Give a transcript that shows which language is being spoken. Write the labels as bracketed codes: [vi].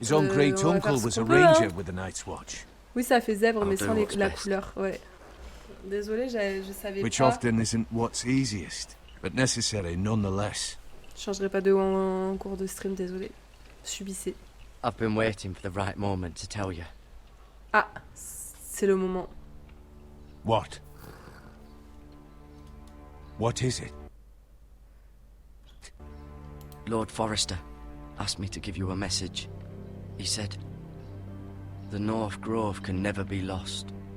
[en] His own great uncle was a ranger with the Night's Watch. [fr] Oui, ça fait zèbre, mais sans la couleur, ouais. Désolée, je savais [en] Which [fr] pas. [en] often isn't what's easiest, but necessary nonetheless. [fr] Je changerai pas de haut en cours de stream, désolée. Subissez. [en] I've been waiting for the right moment to tell you. [fr] Ah, c'est le moment. [en] What? What is it? Lord Forrester asked me to give you a message. He said, the North Grove can never be lost.